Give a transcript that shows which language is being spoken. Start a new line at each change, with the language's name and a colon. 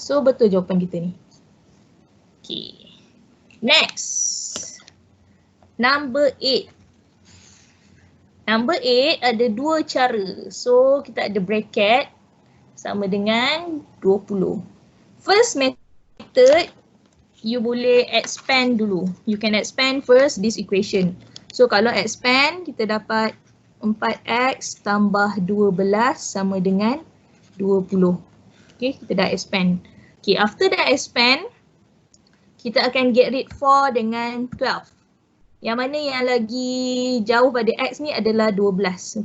Malay: So betul jawapan kita ni. Okay. Next. Number 8. Number 8 ada 2 cara. So kita ada bracket sama dengan 20.
English: First method, you
Malay: boleh
English: expand
Malay: dulu.
English: You can expand first this equation.
Malay: So kalau expand, kita dapat 4x tambah 12 sama dengan 20. Okay, kita dah expand. Okay, after dah expand, kita akan
English: get rid
Malay: 4 dengan 12. Yang mana yang lagi jauh pada x ni adalah 12.